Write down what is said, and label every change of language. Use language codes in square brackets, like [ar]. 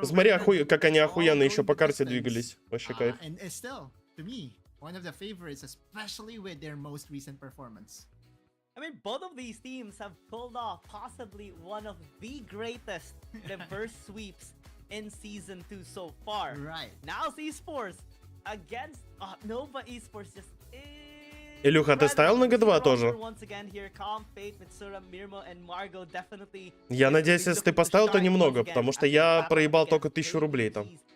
[ru] Посмотри, как они охуенно еще по карте двигались. Вообще кайф. [en] And it's still, to me, one of the favorites, especially with their most recent performance. I mean, both of these teams have pulled off possibly one of the greatest reverse sweeps in Season 2 so far. Right. NAOS esports against Nova esports just... [ru] Илюха, ты ставил на G2 тоже? Я надеюсь, если ты поставил, то немного, потому что я проебал только 1000 рублей там.